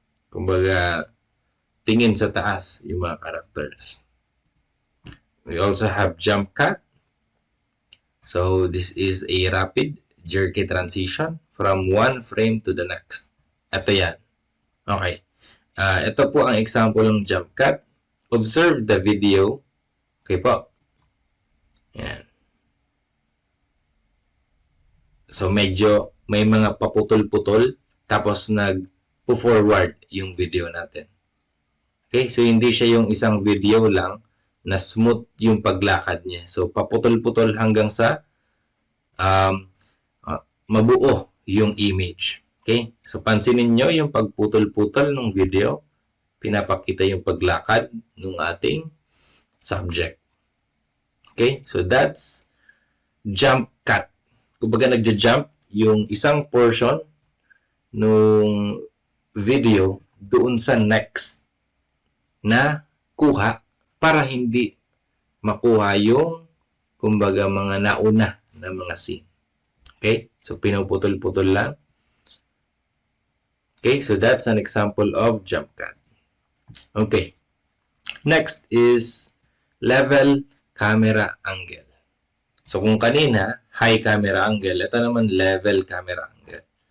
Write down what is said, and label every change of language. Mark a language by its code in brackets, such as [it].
[tl] Kumbaga, tingin sa taas yung mga characters. [en] We also have jump cut. So, this is a rapid, jerky transition from one frame to the next. [tl] Ito yan. Okay. Ito po ang example ng jump cut. [en] Observe the video. Okay po. Yan. [tl] So, medyo may mga paputol-putol tapos nag-forward yung video natin. Okay? So, hindi siya yung isang video lang na smooth yung paglakad niya. So, paputol-putol hanggang sa mabuo yung image. Okay? So, pansinin nyo yung pagputol-putol ng video. Pinapakita yung paglakad ng ating subject. Okay? [en] So, that's jump cut. [tl] Kumbaga, nagja-jump yung isang portion ng video doon sa next na kuha para hindi makuha yung kumbaga mga nauna na mga scene. Okay? So, pinuputol-putol lang. Okay? [en] So, that's an example of jump cut. Okay. Next is level camera angle. [tl] So, kung kanina, high camera angle, ito naman level camera angle.